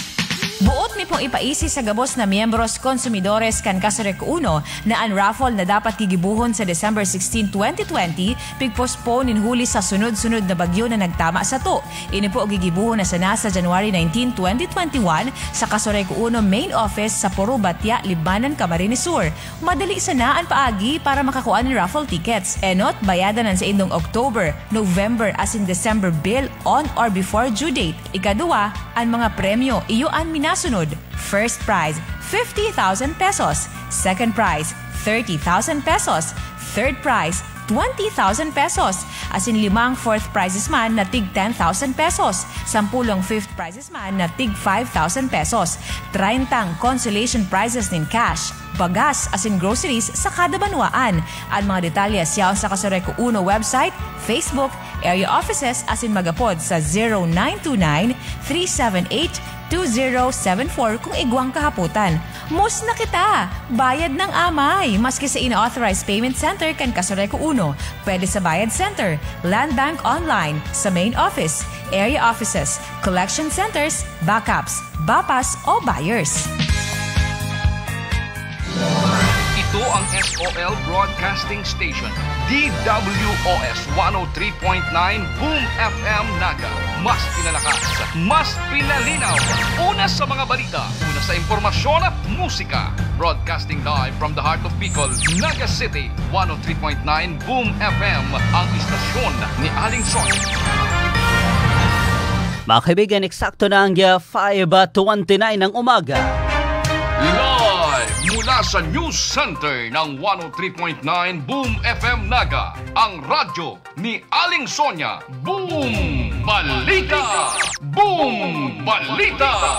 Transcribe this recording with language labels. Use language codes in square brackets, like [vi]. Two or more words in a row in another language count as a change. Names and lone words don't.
[bik] Buot mi pong ipaisi sa gabos na miyembros konsumidores kan Kasorek 1 na ang raffle na dapat gigibuhon sa December 16, 2020 pigpostpone in huli sa sunod-sunod na bagyo na nagtama sa to. Ini po gigibuhon na sana sa January 19, 2021 sa Kasorek 1 main office sa Puro Batya, Libanan, Camarines Sur. Madali sana ang paagi para makakuha ng raffle tickets. Enot, bayadan sa indong [en] October, November [bik] as in [en] December bill on or before due date. [bik] Ikadua, ang mga premyo iyo ang minasunod. [en] First prize, 50,000 pesos. Second prize, 30,000 pesos. Third prize, 20,000 pesos. As in 5 fourth prizes [bik] man na tig [en] 10,000 pesos. [bik] 10 [en] fifth prizes [bik] man na tig 5,000 pesos. 30 [en] consolation prizes [bik] nin cash. Bagas as in groceries sa kada banwaan. At mga detalye siya sa Kasorek 1 website, Facebook, [en] area offices [bik] as in magapod sa 0929-378-2074 kung igwang kahaputan. Mus na kita! Bayad ng amay! Maski sa ina-authorized payment center kan Kasorek 1. Pwede sa Bayad Center, Land Bank Online, sa main office, [en] area offices, collection centers, [bik] backups, bapas o buyers. [tl] Ito ang SOL Broadcasting Station, DWOS 103.9 Boom FM Naga. Mas pinalakas, mas pinalinaw. Una sa mga balita, una sa impormasyon at musika. [en] Broadcasting live from the heart of Bicol, Naga City, 103.9 Boom FM, [tl] ang istasyon ni [en] Aling Son. [tl] Mga kaibigan, eksakto na ang 5:29 ng umaga. Live mula sa News Center ng 103.9 Boom FM Naga, ang radyo ni Aling Sonia. Boom Balita! Boom Balita!